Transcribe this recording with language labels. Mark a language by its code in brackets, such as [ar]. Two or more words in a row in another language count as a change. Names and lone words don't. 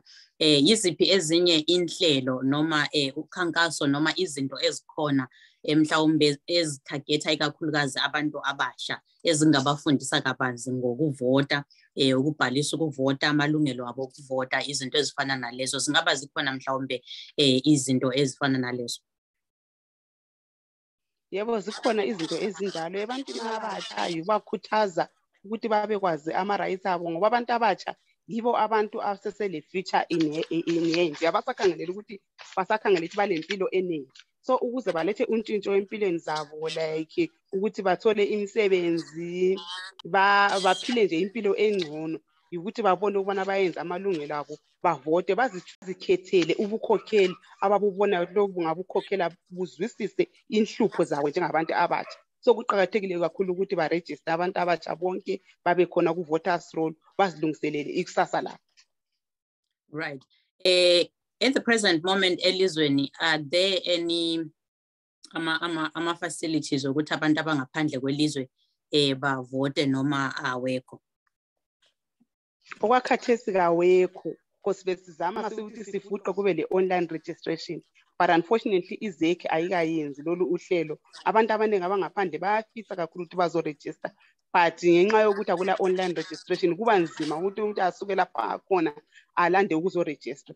[nd] Yiziphi ezinye inhlelo noma ukhankaso noma izinto ezikhona mhlawumbe ezithagetha ikakhulukazi abantu abasha ezingabafundisa kabanzi ngokuvota, ukubhalisa ukuvota, amalungelo abo okuvota, izinto ezifana nalezo zingaba zikhona mhlawumbe izinto ezifana nalezo? Yebo zikhona izinto ezinjalo ebantwini abasha yibakhuthaza ukuthi babekwazi ama-rights abo ngoba abantu abasha yibo abantu asesele [en] future in hand. [nd] Abasakhangelela ukuthi balempilo eningi. So ukuze balethe untshintsho empilweni zabo like ukuthi bathole imisebenzi baphile nje impilo engcono ukuthi babone ukubana bayenza amalungelo abo bavote bazikhethele ubukhokheli ababubona lobu ngabukhokhela buzwisise inhlupho zabo njengabantu abasha. So kuqhakathekile kakhulu ukuthi baregister abantu abasha bonke babe khona ku- [en] voters roll [nd] bazilungiselele ikusasa labo. [en] Right. At the present moment elizweni, are there any facilities [nd] ukuthi abantu abangaphandle kwelizwe bavote noma awekho? Okwakhathesi kawekho because besizama ukuthi sifuqe kube le [en] online registration, [nd] but unfortunately izeki ayikayenzi lolu uhlelo. Abantu abaningi abangaphandle bayafisa kakhulu ukuthi bazoregister, but ngenxa yokuthi akula [en] online registration [nd] kuba nzima ukuthi umuntu asuke lapha khona alande ukuzoregister.